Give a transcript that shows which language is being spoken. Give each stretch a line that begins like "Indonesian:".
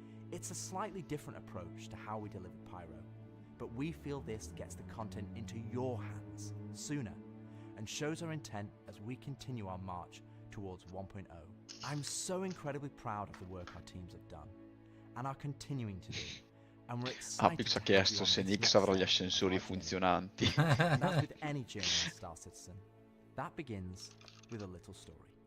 English: It's a slightly different approach to how we deliver Pyro, but we feel this gets the content into your hands sooner and shows our intent as we continue our march towards 1.0. I'm so incredibly proud of the work our teams have done and are continuing to do. And we're excited
Italian: Apix ha chiesto se Nyx avrà gli ascensori funzionanti.
English: And as with any journey in Star Citizen, that begins with a little story.